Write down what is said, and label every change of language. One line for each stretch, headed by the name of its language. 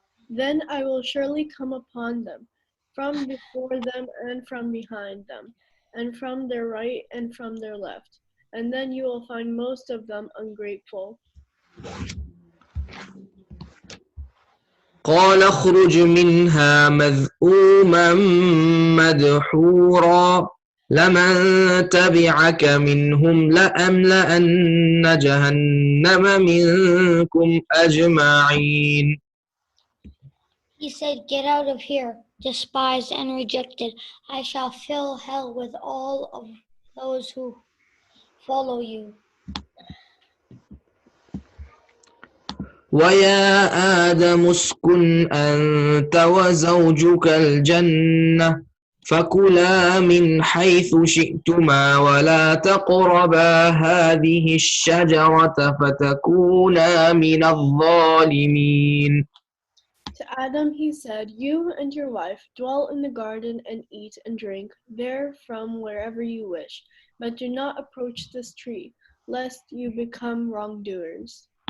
English: Then I will surely come upon them, from before them and from behind them, and from their right and from their left. And then you will find most of them ungrateful.
Arabic: قال اخرج منها مذءوما مدحورا لمن تبعك منهم لأملأن جهنم منكم أجمعين.
English: He said, "Get out of here, despised and rejected. I shall fill hell with all of those who follow you."
Arabic: ويا آدم اسكن أنت وزوجك الجنة فكلا من حيث شئتما ولا تقربا هذه الشجرة فتكونا من الظالمين.
English: To Adam he said, you and your wife dwell in the garden and eat and drink there from wherever you wish, but do not approach this tree, lest you become wrongdoers.